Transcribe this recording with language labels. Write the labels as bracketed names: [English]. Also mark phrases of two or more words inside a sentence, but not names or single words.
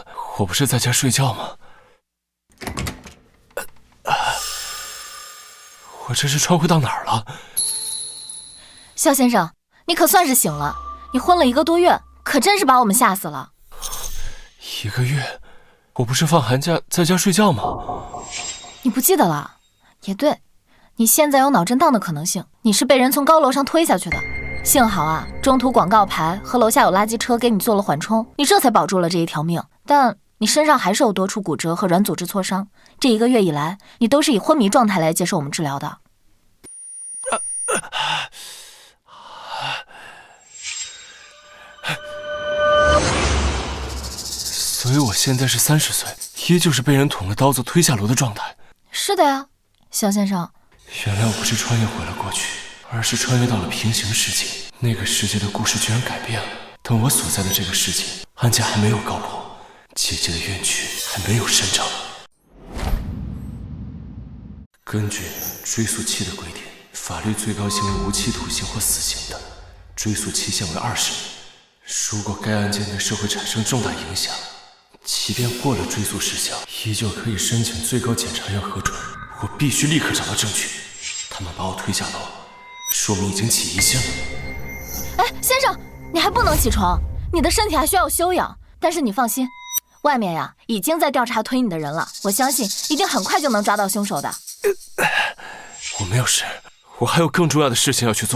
[Chinese] 我不是在家睡覺嗎？我這是穿回到哪兒了？肖先生，你可算是醒了。你昏了1個多月，可真是把我們嚇死了。 1個月？我不是放寒假在家睡覺嗎？你不記得了？也對，你現在有腦震盪的可能性，你是被人從高樓上推下去的。幸好啊，中途廣告牌和樓下有垃圾車給你做了緩衝，你這才保住了這一條命。但你身上還是有多處骨折和軟組織挫傷，這1個月以來，你都是以昏迷狀態來接受我們治療的。所以我現在是30歲，依舊是被人捅了刀子推下樓的狀態。是的呀，肖先生。原來我不是穿越回了過去，而是穿越到了平行世界。那個世界的故事居然改變了，但我所在的這個世界，案件還沒有告破，姐姐的冤屈還沒有伸張。根據追訴期的規定，法律最高刑為無期徒刑或死刑的，追訴期限為20年。如果該案件對社會產生重大影響，即便過了追訴時效，依舊可以申請最高檢察院核准。我必須立刻找到證據。他們把我推下樓，說明已經起疑心了。哎，先生，你還不能起床，你的身體還需要休養。但是你放心，外面呀已經在調查推你的人了，我相信一定很快就能抓到兇手的。我沒有事，我還有更重要的事情要去做。